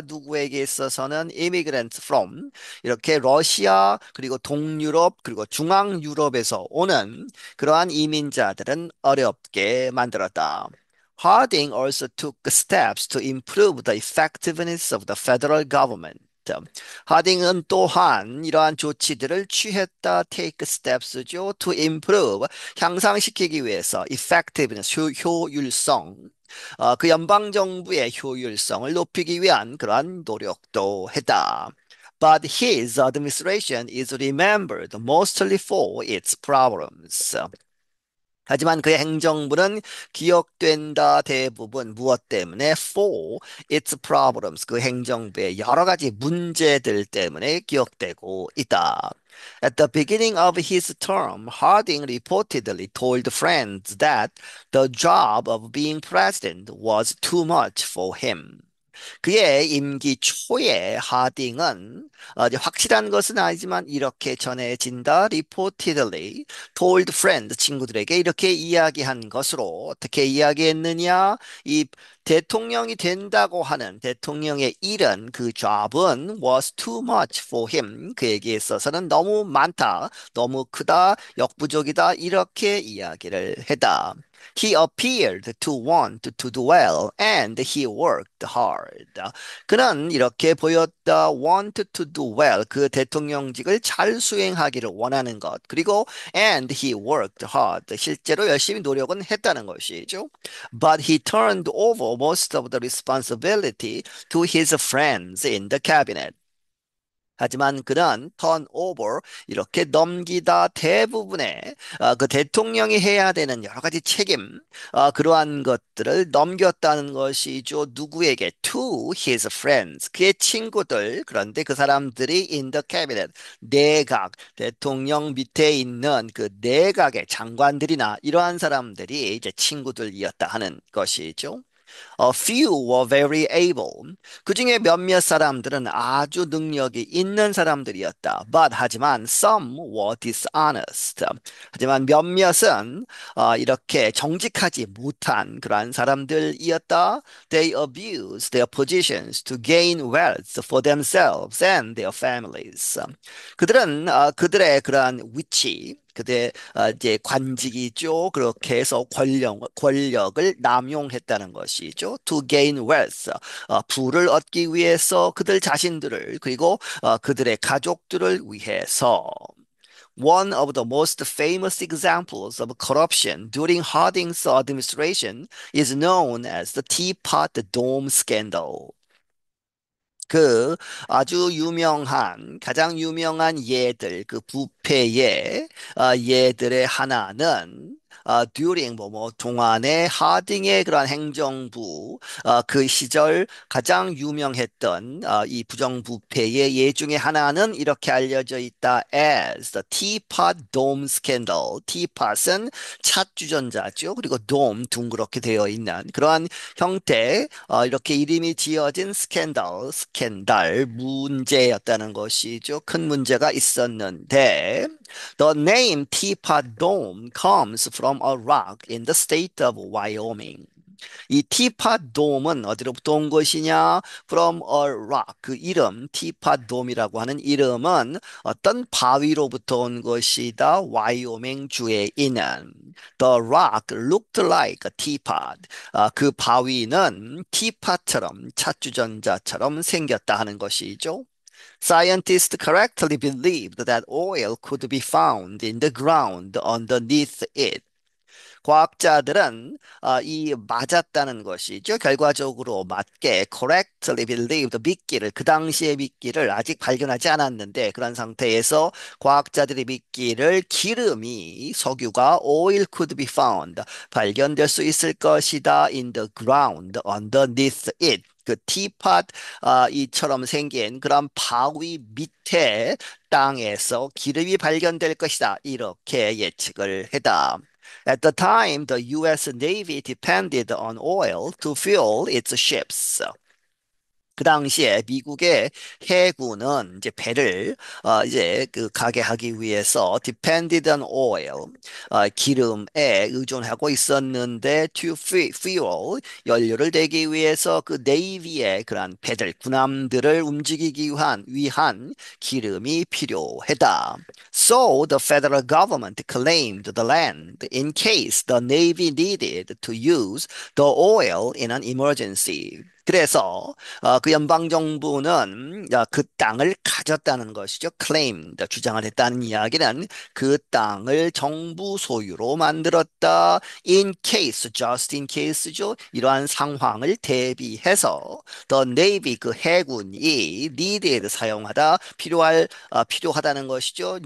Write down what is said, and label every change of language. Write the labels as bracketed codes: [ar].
[ko] 누구에게 있어서는 [en] immigrants from [ko] 이렇게 러시아 그리고 동유럽 그리고 중앙유럽에서 오는 그러한 이민자들은 어렵게 만들었다. [en] Harding also took steps to improve the effectiveness of the federal government. [ko] 하딩은 또한 이러한 조치들을 취했다. [en] Take steps죠. To improve, [ko] 향상시키기 위해서 [en] effectiveness, [ko] 효율성. 그 연방 정부의 효율성을 높이기 위한 그러한 노력도 했다. [en] But his administration is remembered mostly for its problems. [ko] 하지만 그의 행정부는 기억된다 대부분 무엇 때문에? [en] For its problems. [ko] 그 행정부의 여러 가지 문제들 때문에 기억되고 있다. [en] At the beginning of his term, Harding reportedly told friends that the job of being president was too much for him. [ko] 그의 임기 초에 하딩은 이제 확실한 것은 아니지만 이렇게 전해진다. [en] Reportedly told friend [ko] 친구들에게 이렇게 이야기한 것으로 어떻게 이야기했느냐? 이 대통령이 된다고 하는 대통령의 일은 그 job은 [en] was too much for him. [ko] 그에게 있어서는 너무 많다, 너무 크다, 역부족이다 이렇게 이야기를 했다. [en] He appeared to want to do well and he worked hard. [ko] 그는 이렇게 보였다. [en] Want to do well. [ko] 그 대통령직을 잘 수행하기를 원하는 것. 그리고 [en] and he worked hard. [ko] 실제로 열심히 노력은 했다는 것이죠. [en] But he turned over most of the responsibility to his friends in the cabinet. [ko] 하지만 그는 turnover 이렇게 넘기다 대부분의 그 대통령이 해야 되는 여러 가지 책임 그러한 것들을 넘겼다는 것이죠. 누구에게? [en] To his friends. [ko] 그의 친구들. 그런데 그 사람들이 [en] in the cabinet. [ko] 내각. 대통령 밑에 있는 그 내각의 장관들이나 이러한 사람들이 이제 친구들이었다 하는 것이죠. [en] A few were very able. [ko] 그 중에 몇몇 사람들은 아주 능력이 있는 사람들이었다. [en] But [ko] 하지만 [en] some were dishonest. [ko] 하지만 몇몇은 이렇게 정직하지 못한 그러한 사람들이었다. [en] They abused their positions to gain wealth for themselves and their families. [ko] 그들은 그들의 그러한 위치, 그들의 이제 관직이죠. 그렇게 해서 권력을 남용했다는 것이죠. [en] To gain wealth, [ko] 부를 얻기 위해서 그들 자신들을 그리고 그들의 가족들을 위해서. [en] One of the most famous examples of corruption during Harding's administration is known as the Teapot Dome scandal. [ko] 그 아주 유명한 가장 유명한 예들 그 부패의 예들의 하나는 during 뭐뭐 동안의 하딩의 그러한 행정부 그 시절 가장 유명했던 이 부정부패의 예 중에 하나는 이렇게 알려져 있다 [en] as the Teapot Dome scandal. [ko] Teapot은 찻주전자죠. 그리고 dome 둥그렇게 되어 있는 그러한 형태 이렇게 이름이 지어진 스캔들, 문제였다는 것이죠. 큰 문제가 있었는데, [en] The name Teapot Dome comes from a rock in the state of Wyoming. [ko] 이 티팟 돔은 어디로부터 온 것이냐? [en] From a rock. [ko] 그 이름, 티팟 돔이라고 하는 이름은 어떤 바위로부터 온 것이다. 와이오밍 주에 있는 [en] The rock looked like a teapot. [ko] 그 바위는 티팟처럼 찻주전자처럼 생겼다 하는 것이죠. [en] Scientists correctly believed that oil could be found in the ground underneath it. [ko] 과학자들은 이 맞았다는 것이죠. 결과적으로 맞게 [en] correctly believed [ko] 미끼를 그 당시의 미끼를 아직 발견하지 않았는데 그런 상태에서 과학자들이 미끼를 기름이 석유가 [en] oil could be found [ko] 발견될 수 있을 것이다 [en] in the ground underneath it. [ko] 그 티팟 이처럼 생긴 그런 바위 밑에 땅에서 기름이 발견될 것이다. 이렇게 예측을 했다. [en] At the time, the US Navy depended on oil to fuel its ships. [ko] 그 당시에 미국의 해군은 이제 배를 이제 그 가게 하기 위해서 [en] depended on oil [ko] 기름에 의존하고 있었는데 [en] to fuel [ko] 연료를 대기 위해서 그 네이비의 그러한 배들 군함들을 움직이기 위한 기름이 필요했다. [en] So the federal government claimed the land in case the navy needed to use the oil in an emergency. [ko] 그래서 그 연방 정부는 그 땅을 가졌다는 것이죠. claimed 주장을 했다는 이야기는 그 땅을 정부 소유로 만들었다. [en] in case, just in case [ko] 죠. 이러한 상황을 대비해서 [en] the navy [ko] 그 해군이 needed 사용하다 필요하다는 것이죠.